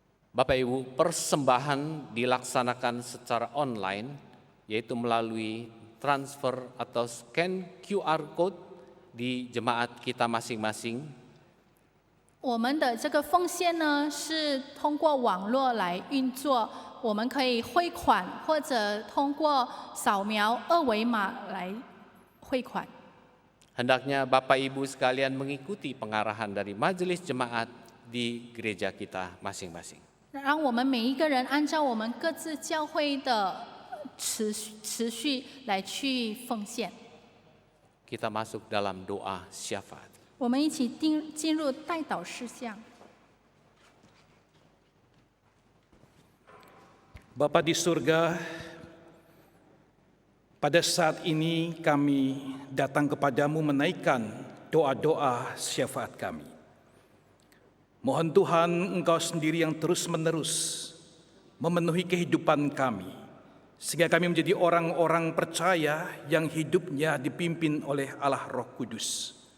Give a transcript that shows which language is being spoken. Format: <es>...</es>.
<id>Bapak Ibu, persembahan dilaksanakan secara online, yaitu melalui transfer atau scan QR code di jemaat kita masing-masing.</id> <zh>我们的这个奉献呢，是通过网络来运作，我们可以汇款或者通过扫描二维码来汇款。</zh> <id>Hendaknya Bapak Ibu sekalian mengikuti pengarahan dari majelis jemaat di gereja kita masing-masing.</id> <zh>让我们每一个人按照我们各自教会的持续来去奉献。</zh> <id>Kita masuk dalam doa syafaat.</id> <zh>我们一起进入代祷事项。</zh> <id>Bapa di surga, pada saat ini kami datang kepadamu menaikkan doa-doa syafaat kami. Mohon Tuhan, Engkau sendiri yang terus-menerus memenuhi kehidupan kami, sehingga kami menjadi orang-orang percaya yang hidupnya dipimpin oleh Allah Roh Kudus.</id>